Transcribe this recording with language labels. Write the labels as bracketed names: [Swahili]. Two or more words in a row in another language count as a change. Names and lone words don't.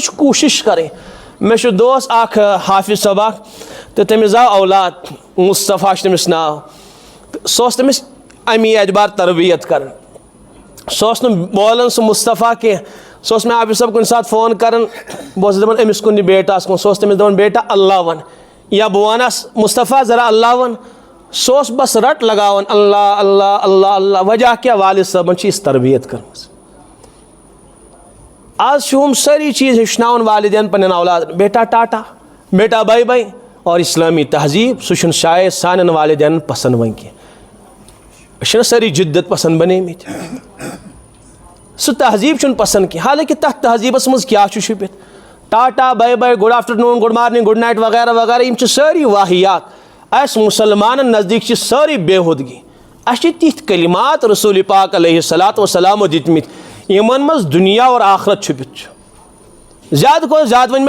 [Kashmiri] چھِ کوٗشش کرٕنۍ مےٚ چھُ دوس اکھ حافظ صٲب اکھ تہٕ تٔمِس آو اولاد مصطفیٰ چھُ تٔمِس ناو تہٕ سُہ اوس تٔمِس امی اعتبار تربیت کران سُہ اوس نہٕ بولان سُہ مصطفیٰ کینٛہہ سُہ اوس مےٚ حافظ صٲب کُنہِ ساتہٕ فون کران بہٕ اوسُس دپان أمِس کُن یہِ بیٹاہس کُن سُہ اوس تٔمِس دپان بیٹا اللہ ون یا بہٕ ونس مصطفیٰ ذرا اللہ ون سُہ اوس بس رٹ لگاوان اللہ اللہ اللہ اللہ وجہ کیٛاہ والد صٲبن چھِ یِژھ تربیت کٔرمٕژ آز چھِ ہُم سٲری چیٖز ہیٚچھناوان والدین پننٮ۪ن اولادن بیٹا [English] tata beta bye bye [Urdu] اور اسلامی تہذیب [Kashmiri] سُہ چھُنہٕ شاید سانٮ۪ن والدینن پسنٛد وۄنۍ کینٛہہ أسۍ چھِنہ سٲری جدت پسنٛد بنیمٕتۍ سُہ تہذیب چھُنہٕ پسنٛد کینٛہہ حالانکہِ تتھ تہذیبس منٛز کیٛاہ چھُ چھُپِتھ [English] tata bye bye good afternoon good morning good night [Kashmiri] وغیرہ وغیرہ یِم چھِ سٲری واحیات اَسہِ مُسلمانن نزدیٖک چھِ سٲری بےحودگی اَسہِ چھِ تِتھۍ کلمات رسول پاک [Arabic] علیہ الصلاۃ وسلامو [Kashmiri] دِتمٕتۍ یِمن منٛز دُنیا اور آخرت چھُپِتھ چھُ زیادٕ کھۄتہٕ زیادٕ وۄنۍ